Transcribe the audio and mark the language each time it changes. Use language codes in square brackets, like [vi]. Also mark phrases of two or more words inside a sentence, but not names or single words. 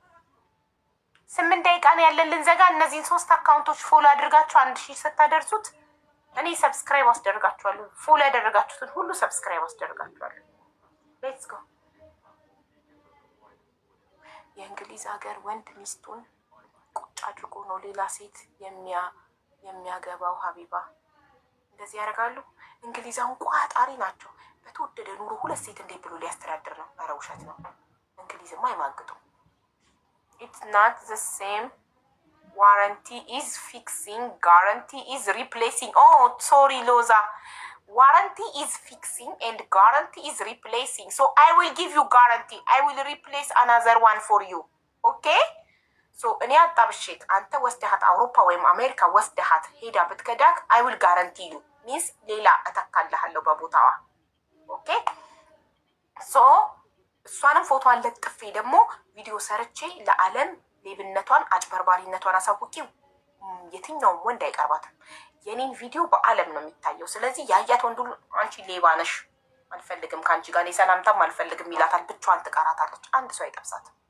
[am] 8 ደቂቃ ነው ያለን ልንዘጋ። እነዚህን 3 አካውንቶች ፎሎ አድርጋችሁ 1000 ስታደርሱት እኔ ሰብስክራይብ አስደርጋችኋለሁ። ፎሎ ያደረጋችሁትን ሁሉ ሰብስክራይብ አስደርጋችኋለሁ። [en] Let's go። [am] የእንግሊዝ ሀገር ወንድ ሚስቱን ቁጭ አድርጎ ነው ሌላ ሴት የሚያገባው። ሀቢባ እንደዚህ ያደርጋሉ። እንግሊዛውን ቋጣሪ ናቸው። በተወደደ ኑሮ ሁለት ሴት እንዴት ብሎ ሊያስተዳድር ነው? ኧረ ውሸት ነው። እንግሊዝማ አይማግጡም። [en] It's not the same warranty is fixing guarantee is replacing. Oh sorry Loza warranty is fixing and guarantee is replacing. So I will give you guarantee. I will replace another one for you. [am] Okay? So እኔ አጣብሼት አንተ ወስደሃት አውሮፓ ወይም አሜሪካ ወስደሃት ሄዳ ብትከዳክ [en] I will guarantee you means [am] ሌላ እተካልሃለሁ በቦታዋ። ኦኬ? ሶ እሷንም ፎቶ አለጥፌ ደግሞ ቪዲዮ ሰርቼ ለዓለም ሌብነቷን አጭበርባሪነቷን አሳውቂ የትኛውም ወንድ አይቀርባትም። የኔን ቪዲዮ በዓለም ነው የሚታየው። ስለዚህ ያያት ወንዱ አንቺ ሌባ ነሽ አልፈልግም ከአንቺ ጋር ሰላምታም አልፈልግም ይላታል። ብቻዋን ትቀራታለች። አንድ ሰው አይጠብሳት።